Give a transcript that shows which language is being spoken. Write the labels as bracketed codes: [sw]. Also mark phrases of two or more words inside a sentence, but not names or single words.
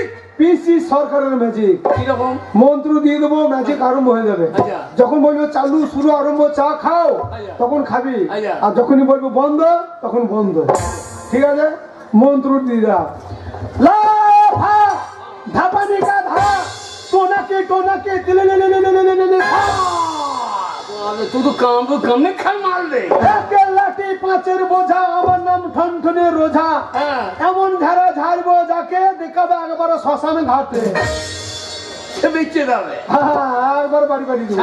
[bn] পিসি সরকারের ম্যাজিক। কিরকম? মন্ত্র দিয়ে দেবো, ম্যাজিক আরম্ভ হয়ে যাবে। আচ্ছা। যখন বলবো চালু শুরু আরম্ভ, চা খাও, আচ্ছা। তখন খাবি। আচ্ছা। আর যখনই বলবো বন্ধ, তখন বন্ধ। ঠিক আছে, মন্ত্র দিয়ে দাও। লা ভা ধাপানি কা ধা, টোনাকে টোনাকে দিলে লে লে লে লে লে লে লে ভা। তুই তো কামে খাল মার দে। একের লাঠি পাঁচের বোঝা, আমার নাম ঠনঠনে রোঝা। হ্যাঁ। এমন ঝাড়া ঝাড়বো যাকে দেখাবে একবার শ্মশানে ঘাটে। সে বেঁচে যাবে। একবার বাড়ি বাড়ি দেবো।